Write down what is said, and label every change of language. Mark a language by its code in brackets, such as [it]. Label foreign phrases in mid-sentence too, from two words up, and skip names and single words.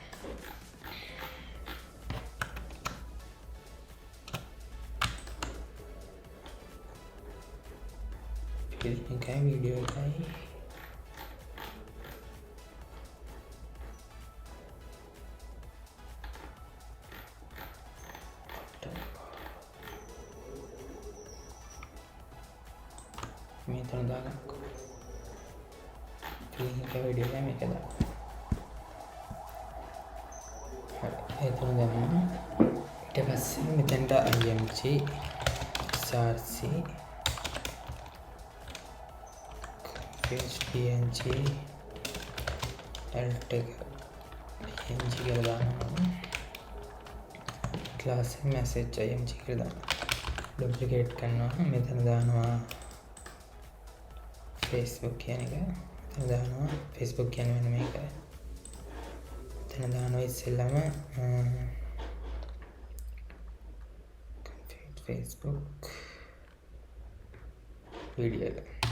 [si] film එකයි video එකයි මේ තුන දාගන්නකො. film එක video එක මේක දාන්න. හරි. ඒ තුන දැම්මම ඊට පස්සේ මෙතෙන්ට [en] img src png alt [si] එක png කියලා දානවා. [en] class message img [si] කියලා දානවා. duplicate කරනවා. මෙතන දානවා Facebook කියන එක. මෙතන දානවා Facebook කියන්නේ මෙන්න මේක. මෙතන දානවා ඉස්සෙල්ලාම [en] configure Facebook video [si] එක.